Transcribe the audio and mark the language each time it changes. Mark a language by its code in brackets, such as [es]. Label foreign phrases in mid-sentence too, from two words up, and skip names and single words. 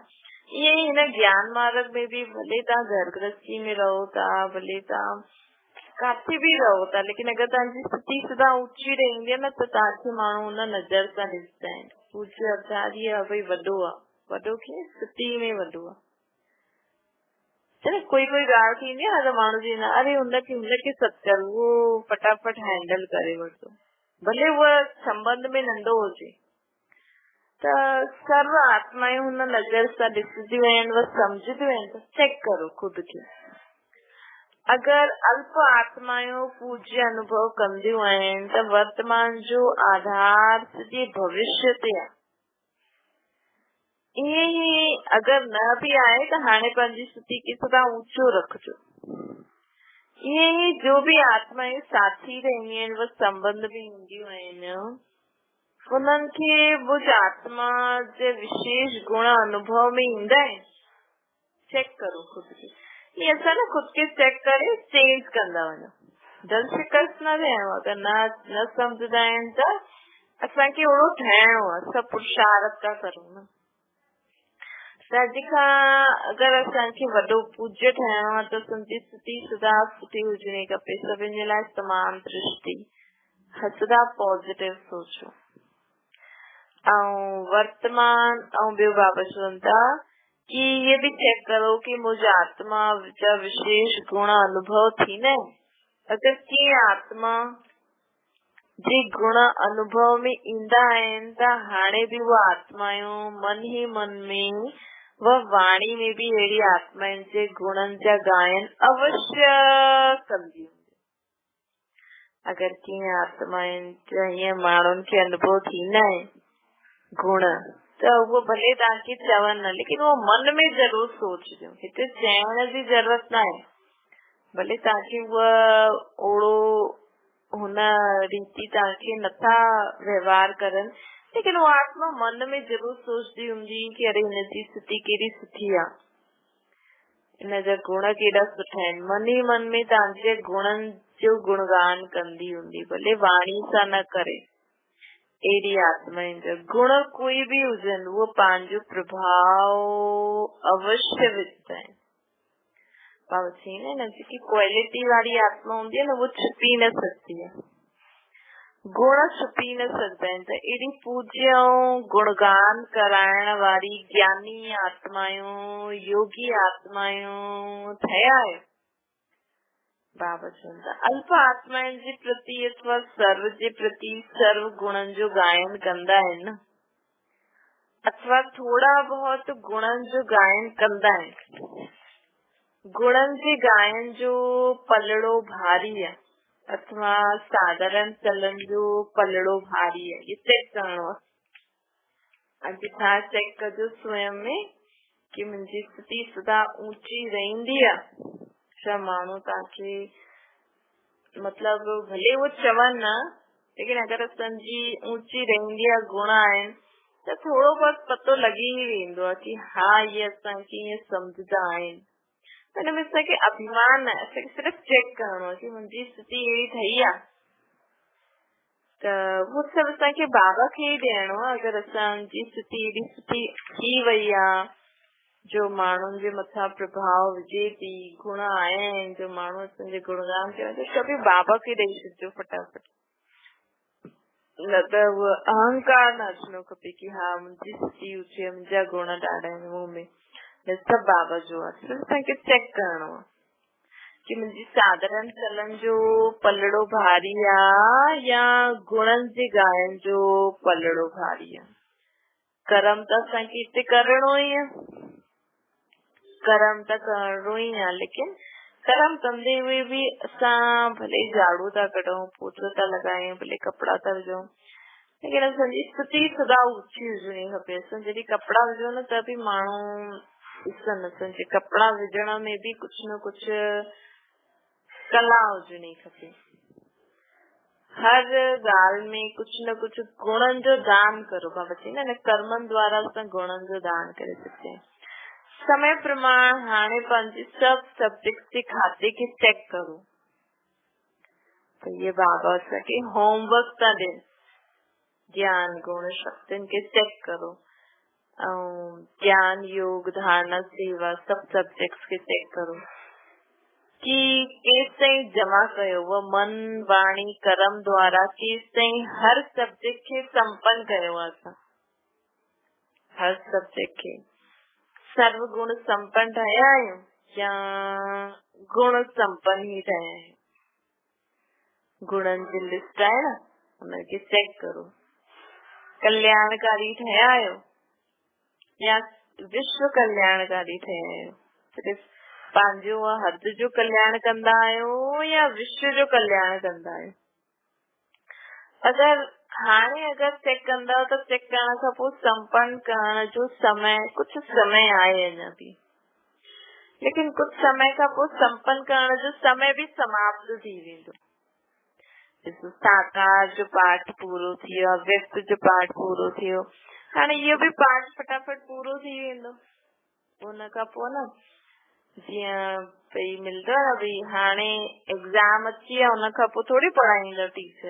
[sd] ईअं ई हिन ज्ञान मार्ग में भी भले तव्हां घर गृहस्थी में रहो था भले तव्हां काथे भी रहो था लेकिन अगर तव्हांजी स्थिति सदा ऊंची रहंदी आहे न त तव्हांखे माण्हू हुन नज़र सां ॾिसंदा आहिनि। पूज्य अर्थात इहे आहे भई वॾो आहे वॾो खे स्थिति में वॾो आहे। चलो कोई ॻाल्हि थींदी आहे न त माण्हू चवंदा अरे हुनखे सत्कर उहो फटाफट हैंडल करे वठंदो भले उहा संबंध में नंढो हुजे त सर्व आत्माएं हुन नज़र सां ॾिसंदियूं आहिनि व सम्झंदियूं आहिनि त चेक करो खुद खे। अगर अल्प आत्माएं पूज्य अनुभव कंदियूं आहिनि त वर्तमान जो आधार सॼे भविष्य ते आहे। ईअं ई अगर न भी आहे त हाणे पंहिंजी स्थिति खे सदा ऊंचो रखिजो [hi] ये जो भी आत्माएं साथी रहनी है [sd] वो संबंध भी ईंदियूं आहिनि उन्हनि खे वो आत्मा जे विशेष गुण अनुभव में ईंदा आहिनि। चेक करो खुद के, ये असां न खुद के चेक करे चेंज कंदा वञो। दिल शिकस्त न थियणो, अगर न सम्झंदा आहिनि त असांखे ओड़ो ठाहिणो आहे, असां पुरुषार्थ था करूं न। अगर असांखे वॾो पूज्य ठाहिणो आहे त संजी स्थिति सदा सुठी हुजणी खपे, सभिनि जे लाइ समान दृष्टि, हसदा पॉजिटिव सोचो। वर्तमान ॿियो बाबा चवनि था कि ये भी चेक करो कि मुझे आत्मा जा विशेष गुण अनुभव थींदा आहिनि। अगर की आत्मा जे गुण अनुभव में ईंदा आहिनि त हाणे भी वो आत्मायूं मन ही मन में व वाणी में भी अहिड़ी आत्माउनि जे गुणनि जा गायन अवश्य कंदियूं। अगर की आत्माउनि जा ईअं माण्हुनि खे अनुभव थींदा आहिनि गुण त वो भले तव्हांखे चवनि न, लेकिन वो मन में जरूर सोचजो। हिते चवण जी जरूरत न आहे, भले तव्हांखे उहा ओड़ो हुन रीति तव्हांखे नथा व्यवहार करनि, लेकिन वो आत्मा मन में जरूर सोचती हूंदी कि अरे हिनजी स्थिति केॾी सुठी आहे, हिनजा गुण केॾा सुठा आहिनि। मन ई मन में तव्हांजे गुणनि जो गुणगान कंदी हूंदी, भले वाणी सां न करे। अहिड़ी आत्माउनि जा गुण कोई भी हुजनि, उहो पंहिंजो प्रभाव अवश्य विझंदा आहिनि। बाबा चईंदा आहिनि जेकी क्वालिटी वारी आत्मा हूंदी आहे न, [hi] वो छुपी न सकती है, [sd] गुण छुपी न सकदा आहिनि। त अहिड़ी पूज्य ऐं गुणगान कराइण वारी ज्ञानी आत्मायूं, योगी आत्मायूं ठहिया आहियो। बाबा चवनि था अल्प आत्माउनि जे प्रति अथवा सर्व जे प्रति सर्व गुणनि जो गायन कंदा आहिनि, अथवा थोड़ा बहुत गुणनि जो गायन कंदा आहिनि। गुणनि जे गायन जो पलड़ो भारी आहे, अथवा साधारण चलन जो पलड़ो भारी आहे। ये चेक करणो आहे। अॼु छा चेक कजो स्वयं में कि मुंहिंजी स्थिति सदा ऊंची रहंदी आहे। छा माण्हू तव्हांखे मतलब भले वो चवनि न, लेकिन अगर असांजी ऊंची रहंदी आहे, गुण आहिनि त थोड़ो बहुत पतो लगी ही वेंदो आहे कि हा ये असांखे ईअं सम्झंदा आहिनि। हिन में असांखे अभिमान न आहे, असांखे सिर्फ़ चेक करणो आहे कि मुंहिंजी स्थिति अहिड़ी ठही आहे त वो सभु असांखे बाबा खे ई ॾियणो आहे। अगर असांजी स्थिति एॾी सुठी थी वई आहे, जो माण्हुनि जे मथां प्रभाव विझे थी, गुण आया आहिनि, जो माण्हू असांजे गुणगान कनि, त सभु बाबा खे ॾेई छॾिजो फटाफट। न त उहो अहंकार न अचिणो खपे कि हा मुंहिंजी स्थिति ऊंची आहे, मुंहिंजा गुण ॾाढा आहिनि मुंह में। सभु बाबा जो आहे, सिर्फ़ु असांखे चेक करणो आहे कि मुंहिंजी साधारण चलन जो पलड़ो भारी आहे या गुणनि जे गायन जो पलड़ो भारी आहे। कर्म त असांखे हिते करणो ई आहे, कर्म त करणो ई आहे, लेकिन कर्म कंदे हुए भी असां भले झाड़ू था कढूं, पोछो था लॻायूं, भले कपिड़ा था विझूं, लेकिन असांजी स्थिति सदा ऊंची हुजणी खपे। असां जॾहिं कपिड़ा विझूं न त बि माण्हू ॾिसनि, असांजे कपिड़ा विझण में भी कुझु न कुझु कला हुजणी खपे। हर ॻाल्हि में कुझु न कुझु गुणनि जो दान करो। बाबा चईंदा आहिनि कर्मनि द्वारा असां गुणनि जो दान करे सघंदा आहियूं। समय प्रमाण हाणे पंहिंजे सभु सब्जेक्ट जे खाते खे चेक करो। तो ये बाबा असांखे होमवर्क था ॾियनि, ज्ञान गुण शक्तियुनि खे चेक करो, ऐं ज्ञान योग धारणा सेवा सभु सब्जेक्ट्स खे चेक करो कि केस ताईं जमा कयो वो मन वाणी कर्म द्वारा, केस ताईं हर सब्जेक्ट खे संपन्न कयो आहे असां, हर सब्जेक्ट खे सर्व गुण संपन्न ठहिया आहियूं या गुण संपन्न ही ठहिया आहियूं। गुणनि जी लिस्ट आहे न, हुनखे चेक करो। कल्याणकारी ठहिया आहियो या विश्व कल्याणकारी ठहिया आहियो। सिर्फ़ पंहिंजो हद जो कल्याण कंदा आहियो या विश्व जो कल्याण कंदा आहियो। अगर चेक कंदा त चेक करण खां पोइ संपन्न करण जो समय कुछ समय आहे अञा भी। लेकिन कुछ समय खां पोइ संपन्न करण जो समय भी समाप्त थी वेंदो। साकार जो पाठ पूरो थियो, अव्यक्त जो पाठ पूरो थियो, हाणे इहो भी पाठ फटाफट पूरो थी वेंदो। उन खां पोइ न जीअं भई मिलंदो आहे भई हाणे एग्जाम अची विया, उन खां पोइ थोड़ी पढ़ाईंदो टीचर।